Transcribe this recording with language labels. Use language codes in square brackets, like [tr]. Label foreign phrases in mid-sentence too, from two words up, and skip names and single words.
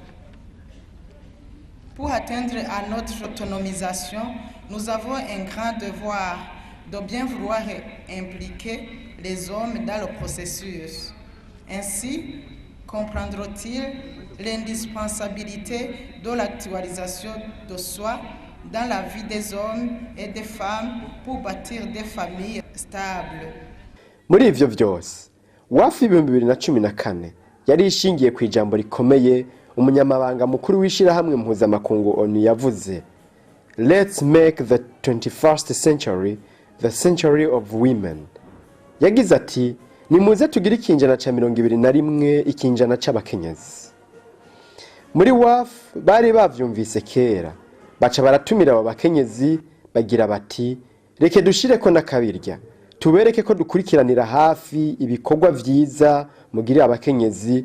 [fr] Pour atteindre à notre autonomisation, nous avons un grand devoir de bien vouloir impliquer les hommes dans le processus. Ainsi, comprendront-ils l'indispensabilité de l'actualisation de soi dans la vie des hommes et des femmes pour bâtir des familles stables. [rn] Muri ivyo vyose WAF 2014 yari ishingiye ku ijambo rikomeye umunyamabanga mukuru w'ishirahamwe mpuzamakungu ONU yavuze: [en] Let's make the 21st century the century of women. [rn] Yagize ati nimuze tugire ikinjana ca 21 ikinjana c'abakenyezi. Muri WAF bari bavyumvise kera baca baratumira abo bakenyezi bagira bati reke dushireko nakabirya tubereke ko dukurikiranira hafi ibikorwa vyiza mugirira abakenyezi.